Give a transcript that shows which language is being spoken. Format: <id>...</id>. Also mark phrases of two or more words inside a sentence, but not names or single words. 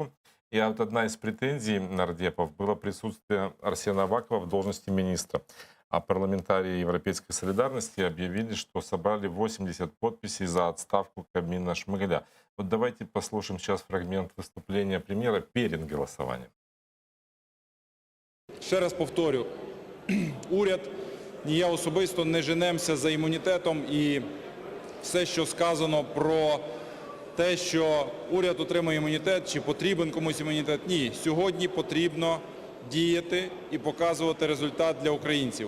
<ru>И вот одна из претензий нардепов было присутствие Арсена Авакова в должности министра. А парламентарии Европейской солидарности объявили, что собрали 80 подписей за отставку Кабмина Шмыгаля. Вот давайте послушаем сейчас фрагмент выступления премьера перед голосованием.</ru> <uk>Ще раз повторю, уряд, ні я особисто не женемося за імунітетом, і все, що сказано про те, що уряд отримує імунітет, чи потрібен комусь імунітет, ні. Сьогодні потрібно діяти і показувати результат для українців.</uk>